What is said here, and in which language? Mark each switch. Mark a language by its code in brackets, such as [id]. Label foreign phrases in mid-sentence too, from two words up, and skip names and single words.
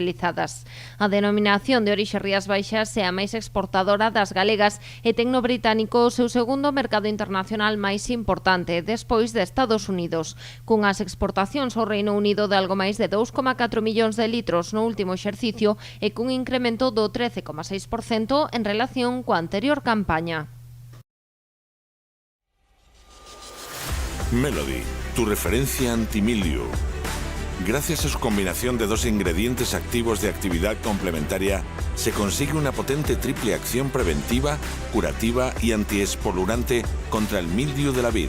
[gl] A denominación de orixe Rías Baixas é a máis exportadora das galegas e ten no británico o seu segundo mercado internacional máis importante, despois de Estados Unidos, cunhas exportacións ao Reino Unido de algo máis de 2,4 millóns de litros no último exercicio e cun incremento do 13,6% en relación coa anterior campaña. [es] Melody, tu referencia antimildiu. Gracias a su combinación de dos ingredientes activos de actividad complementaria, se consigue una potente triple acción preventiva, curativa y antiespolurante contra el mildiu de la vid.